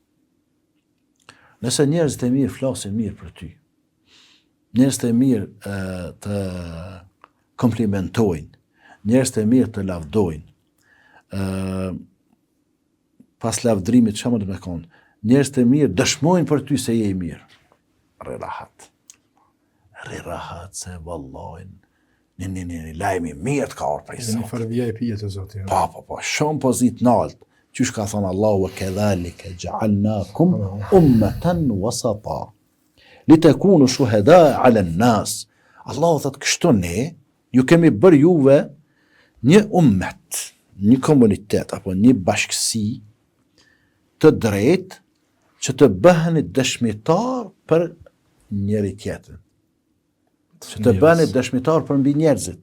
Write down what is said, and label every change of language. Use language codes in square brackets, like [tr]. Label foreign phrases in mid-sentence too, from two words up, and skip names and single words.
[sq] Nëse njerëzit e mirë flasin mirë për ty, njerëzit e mirë të komplimentojnë, njerëzit e mirë të lavdojnë, pas lavdrimit çka më të me konë, njerëzit e mirë dëshmojnë për ty se je i mirë. Rri rahat se vallajnë, një lajmi mirë të ka orë prej Zotit. Një farë VIP të Zotit. Po, shumë pozit nalt. Qysh ka thonë Allahu, [ar] كذلك جعلناكم أمة وسطا لتكونوا شهداء على الناس. [sq] Allahu thotë kështu ne, ju kemi bërë juve një ummet, një komunitet, apo një bashkësi të drejtë, që të bëheni dëshmitar për njëri tjetrin. Që të bëni dëshmitar për mbi njerëzit.